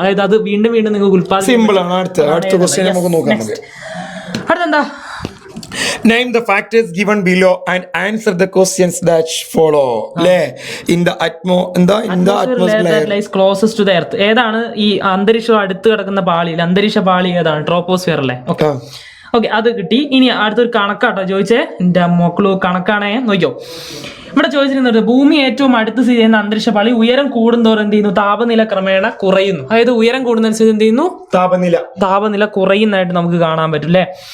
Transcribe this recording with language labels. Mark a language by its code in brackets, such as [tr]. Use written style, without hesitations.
[ml] അതായത് അത് വീണ്ടും നിങ്ങൾക്ക് ഉത്പാദിപ്പിക്കാം. അടുത്തെന്താ? [en] Name the factors given below and answer the questions that follow. In the atmosphere that lies closest to the earth. [ml] ഏതാണ് ഈ അന്തരീക്ഷം അടുത്ത് കിടക്കുന്ന പാളിയിൽ? അന്തരീക്ഷ പാളി ഏതാണ്? ട്രോപ്പോസ്ഫിയർ അല്ലേ? ഓക്കെ, അത് കിട്ടി. ഇനി അടുത്തൊരു കണക്കാട്ടോ ചോദിച്ചേ. എന്റെ മക്കളു കണക്കാണേ, നോക്കിയോ. ഇവിടെ ചോദിച്ചിരുന്നത് ഭൂമി ഏറ്റവും അടുത്ത് സ്ഥിതി ചെയ്യുന്ന അന്തരീക്ഷ പാളി ഉയരം കൂടുന്തോറും എന്ത് ചെയ്യുന്നു? താപനില ക്രമേണ കുറയുന്നു. അതായത് ഉയരം കൂടുന്നതനുസരിച്ച് എന്ത് ചെയ്യുന്നു? താപനില കുറയുന്നതായിട്ട് നമുക്ക് കാണാൻ പറ്റും അല്ലേ?